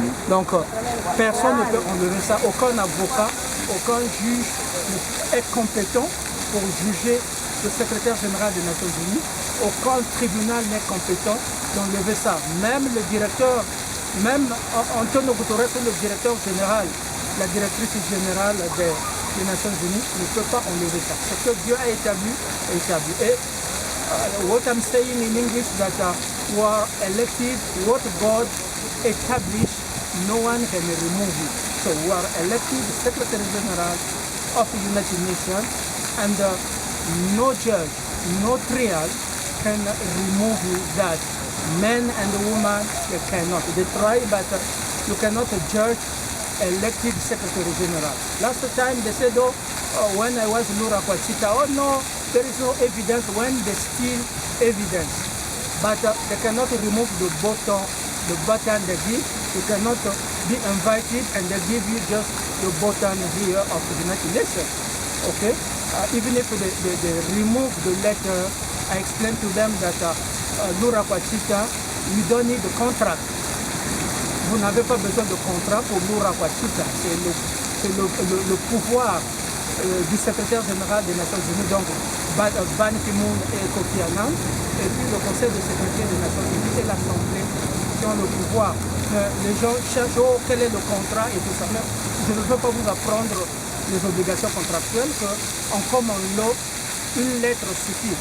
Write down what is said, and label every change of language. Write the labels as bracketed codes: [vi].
[fr] Donc personne ne peut enlever ça. Aucun avocat, aucun juge est compétent pour juger le secrétaire général des Nations Unies. Aucun tribunal n'est compétent d'enlever ça. Même le directeur, même Antonio Guterres, le directeur général, la directrice générale des Nations Unies, ne peut pas enlever ça. Ce que Dieu a établi est établi. [en] Et what I'm saying in English that we are elected, what God established, no one can remove it. So we are elected Secretary General of the United Nations, and no judge, no trial can remove that. Men and women, they cannot. They try, but you cannot judge elected Secretary General. Last time they said, when I was Laura Kwachita, oh no, there is no evidence when they steal evidence. But they cannot remove the button they give. You cannot be invited and they give you just the button here of the United Nations. Okay? Even if they remove the letter, I explained to them that Laura Kwachita, you don't need a contract. [fr] Vous n'avez pas besoin de contrat pour Laura Kwachita. C'est le pouvoir du secrétaire général des Nations Unies, donc Ban Ki-moon et Kofi Annan, et puis le Conseil de sécurité des Nations Unies et l'Assemblée qui ont le pouvoir. Les gens cherchent quel est le contrat et tout ça. Mais je ne veux pas vous apprendre les obligations contractuelles qu'en common law, une lettre suffit.